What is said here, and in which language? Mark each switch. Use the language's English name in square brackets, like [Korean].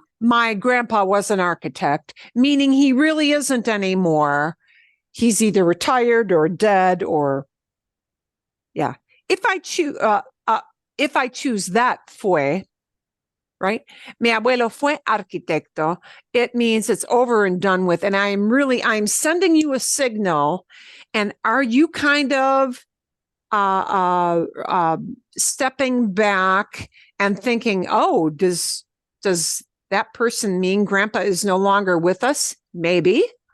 [English] My grandpa was an architect, meaning he really isn't anymore. He's either retired or dead, or yeah. If I choose that fue, right? [Spanish] Mi abuelo fue arquitecto. [English] It means it's over and done with. And I'm sending you a signal. And are you kind of stepping back and thinking, oh, does that person mean grandpa is no longer with us? Maybe.